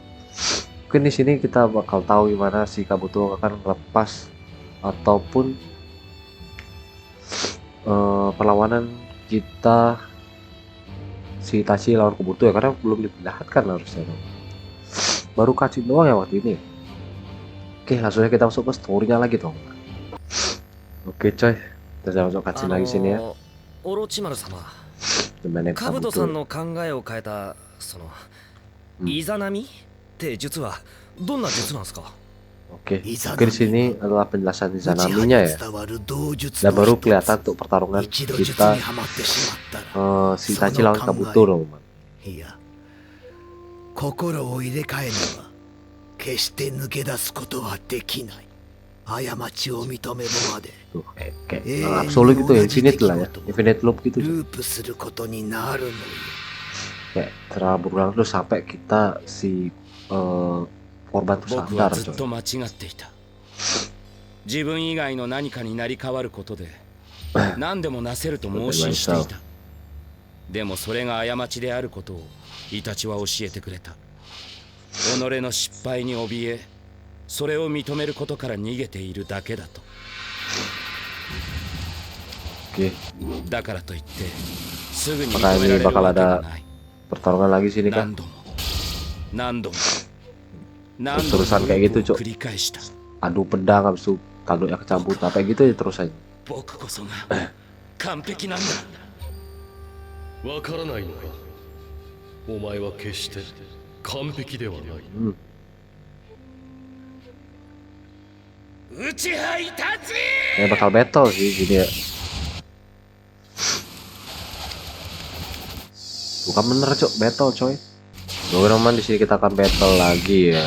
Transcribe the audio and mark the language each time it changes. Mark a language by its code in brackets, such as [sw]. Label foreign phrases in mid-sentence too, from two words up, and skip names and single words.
[id] Mungkin di sini kita bakal tahu gimana si Kabuto akan lepas ataupun perlawanan kita si Itachi lawan Kabuto ya, karena belum diperlihatkan harusnya. Baru cutscene doang ya waktu ini. Oke, langsung aja kita masuk ke story-nya lagi dong. Oke coy, kita masuk cutscene lagi sini ya. [ja] オロチマル様、 The Man Nap カブトさん Kabuto. の考えを変えたそのイザナミって術はどんな術なんですか？ [id] Oke, mungkin di sini adalah penjelasan Izanami-nya ya. Dan baru kelihatan untuk pertarungan kita si Itachi lawan Kabuto loh, man. [ja] いや、心を入れ替えねば決して抜け出すことはできない。過ちを認めるまで [id] Tuh, kayak absolut gitu ya, infinite lah ya, [en] infinite loop [id] gitu. [ja] ループすることになるのよ。 [id] Kayak terlalu berulang tuh sampai kita si korban tuh [ja] 僕は [id] sadar [ja] ずっ [id] coy. [ja] と間違っていた。自分以外の何かになり変わることで何でもなせると盲信していた。でもそれが過ちであることをイタチは教えてくれた。己の失敗に怯え、それを認めることから逃げているだけだと。 [id] Oke, [ja] だからといってすぐに認められる [id] bakal [ja] わけが [id] ada [ja] ない。 [id] pertarungan lagi sini kan. [ja] 何度も何度も何度 [id] Terus-terusan [ja] も [id] kayak gitu, Cok. [ja] 繰り返した。 [id] Adu pedang habis itu tanduknya kecampur kayak gitu ya terus aja. [ja] 僕こそが完璧なんだ。わからないのか。お前は決して完璧ではない。 Uchiha Itachi! [id] Ini bakal battle sih gini ya. Bukan bener cok, battle coy. Teman-teman di sini kita akan battle lagi ya.